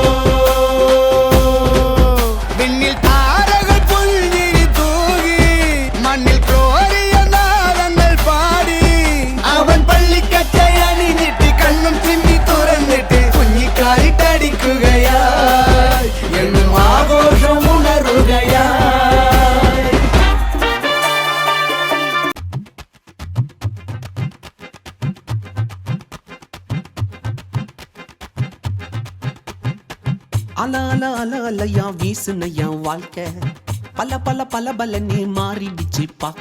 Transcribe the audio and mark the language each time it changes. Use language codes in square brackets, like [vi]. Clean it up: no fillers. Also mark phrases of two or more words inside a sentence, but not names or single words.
[ml] വിണ്ണിൽ താരകൾ പുൽഞ്ഞിരി തൂകി മണ്ണിൽ ക്രോരിയ നാദങ്ങൾ പാടി അവൻ പള്ളിക്കച്ചയണിഞ്ഞിട്ട് കണ്ണും ചിമ്മി തുറന്നിട്ട് കുഞ്ഞിക്കാലിട്ടടിക്കുകയായി എന്നും ആഘോഷം ഉണരുകയായി. [ta] அல அல அல அலையா வீசுன என் வாழ்க்கை பல பல பல பலனே மாறிடுச்சு பார்க்க.